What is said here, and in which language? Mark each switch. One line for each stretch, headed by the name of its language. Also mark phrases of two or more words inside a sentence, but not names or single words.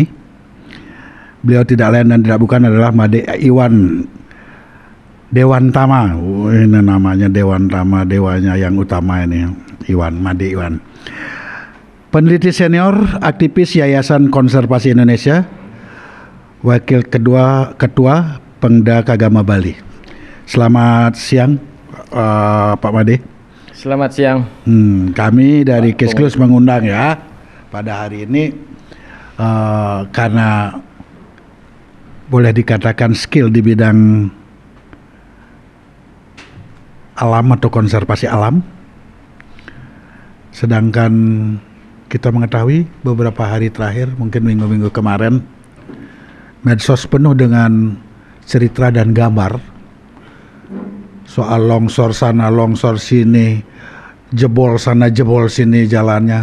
Indonesian: Beliau tidak lain dan tidak bukan adalah Made Iwan Dewantama. Ini namanya Dewantama, dewanya yang utama ini, Made Iwan. Peneliti senior, aktivis Yayasan Konservasi Indonesia, wakil ketua Pengda Kagama Bali. Selamat siang, Pak Made. Selamat siang. Kami dari Case Close mengundang ya pada hari ini karena boleh dikatakan skill di bidang alam atau konservasi alam. Sedangkan kita mengetahui beberapa hari terakhir, mungkin minggu-minggu kemarin, medsos penuh dengan cerita dan gambar soal longsor sana, longsor sini, jebol sana, jebol sini jalannya.